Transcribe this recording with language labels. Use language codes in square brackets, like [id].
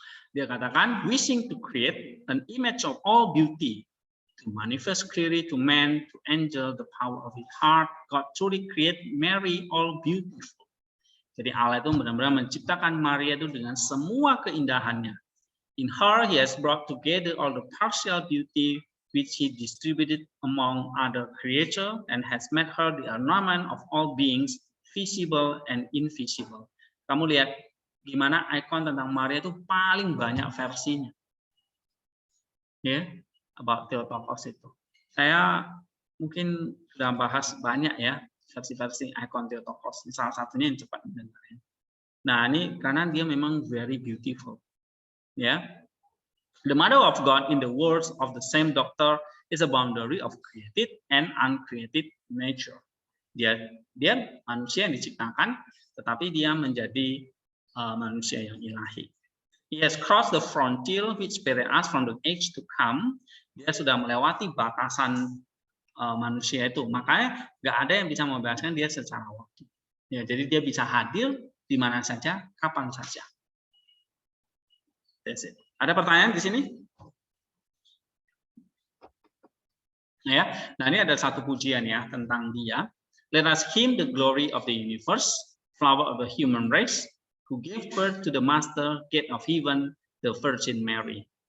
[id] Dia katakan, [en] wishing to create an image of all beauty, to manifest clearly to man, to angel the power of his heart, God truly create Mary all beautiful. [id] Jadi Allah itu benar-benar menciptakan Maria itu dengan semua keindahannya. [en] In her, he has brought together all the partial beauty which he distributed among other creatures and has made her the ornament of all beings, visible and invisible. [id] Kamu lihat gimana ikon tentang Maria itu paling banyak versinya. Ya, about Theotokos itu. Saya mungkin sudah bahas banyak ya versi-versi ikon Theotokos. Salah satunya yang cepat didengarkan. Nah, ini karena dia memang [en] very beautiful. [id] Ya. [en] The mother of God in the words of the same doctor is a boundary of created and uncreated nature. [id] Dia manusia yang diciptakan, tetapi dia menjadi manusia yang ilahi. [en] He has crossed the frontier which separates us from the age to come. [id] Dia sudah melewati batasan manusia itu. Makanya nggak ada yang bisa membebaskan dia secara waktu. Ya, jadi dia bisa hadir di mana saja, kapan saja. [en] That's it. [id] Ada pertanyaan di sini? Ya, nah ini ada satu pujian ya tentang dia. [en] Let us hymn the glory of the universe, flower of the human race, who gave birth to the master gate of heaven, the Virgin Mary.